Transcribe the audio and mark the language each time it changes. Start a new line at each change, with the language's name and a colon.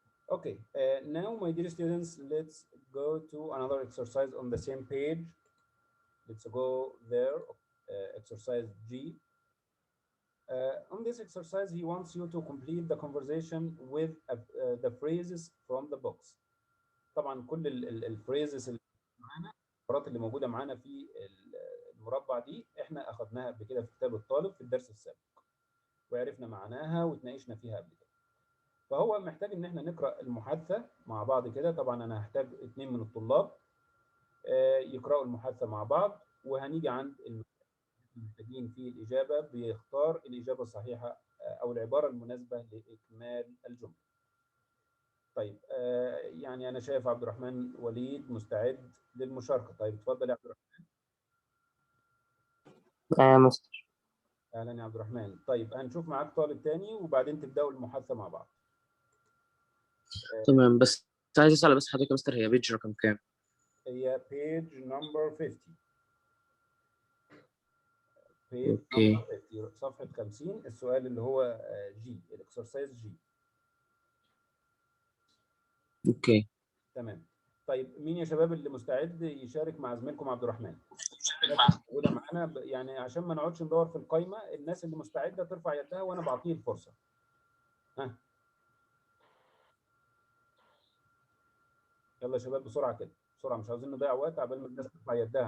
English: Okay, now my dear students, let's go to another exercise on the same page. Let's go there, exercise G. On this exercise, he wants you to complete the conversation with the phrases from the books.
Arabic: طبعا كل الفريزز اللي معانا، العبارات اللي موجوده معانا في المربع دي احنا اخذناها قبل كده في كتاب الطالب في الدرس السابق، وعرفنا معناها وتناقشنا فيها قبل كده. فهو محتاج ان احنا نقرا المحادثه مع بعض كده. طبعا انا هحتاج 2 من الطلاب يقراوا المحادثه مع بعض، وهنيجي عند المحتاجين في الإجابة بيختار الإجابة الصحيحة أو العبارة المناسبة لإكمال الجملة. طيب يعني أنا شايف عبد الرحمن وليد مستعد للمشاركة. طيب اتفضل يا عبد الرحمن. مستر. أهلا يا عبد الرحمن. طيب هنشوف معاك طالب تاني وبعدين تبدأوا المحادثة مع بعض. تمام، بس عايز أسأل بس حضرتك يا مستر، هي بيج رقم كام؟
English: هي page number 50. page
Arabic: أوكي.
English: number 50
Arabic: صفحة 50. السؤال اللي هو جي، الإكسرسايز جي. أوكي. تمام. طيب مين يا شباب اللي مستعد يشارك مع زميلكم عبد الرحمن؟ موجوده معانا يعني عشان ما نقعدش ندور في القائمه. الناس اللي مستعده ترفع يدها وانا بعطيه الفرصه. ها يلا يا شباب بسرعه كده، بسرعه، مش عاوزين نضيع وقت عبال ما الناس ترفع يدها.